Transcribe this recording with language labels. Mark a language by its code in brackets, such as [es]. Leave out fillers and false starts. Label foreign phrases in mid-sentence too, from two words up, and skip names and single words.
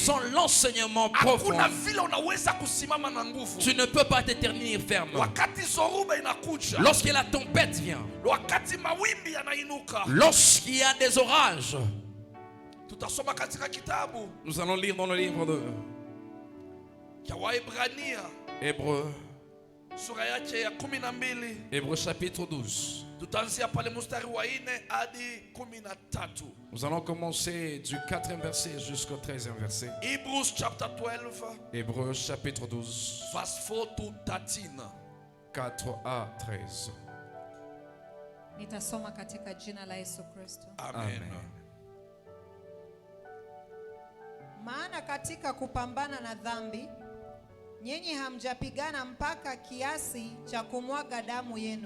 [fr] sans l'enseignement profond, [sw] hakuna vile unaweza kusimama na nguvu. [fr] tu ne peux pas te tenir ferme. [sw] Wakati zoruba inakuja, [fr] Lorsque la tempête vient, [sw] wakati mawimbi yanainuka, [fr] lorsqu'il y a des orages, [sw] tutasoma katika kitabu [fr] nous allons lire dans le livre de [sw] cha Waebrania [fr] Hébreux, [sw] sura yake ya 12, [fr] Hébreux chapitre 12. [sw] tutaanzia pale mstari wa 4 hadi 13. [fr] Nous allons commencer du 4e verset jusqu'au 13e verset. [en] Hebrews chapter 12 [fr] Hébreux chapitre 12, [en] verse 4 to 13. [fr] 4 à 13. [sw] Nitasoma katika jina la Yesu Kristo. Amen. Amen. Maana katika kupambana na dhambi, nyinyi hamjapigana mpaka kiasi cha kumwaga damu yenu.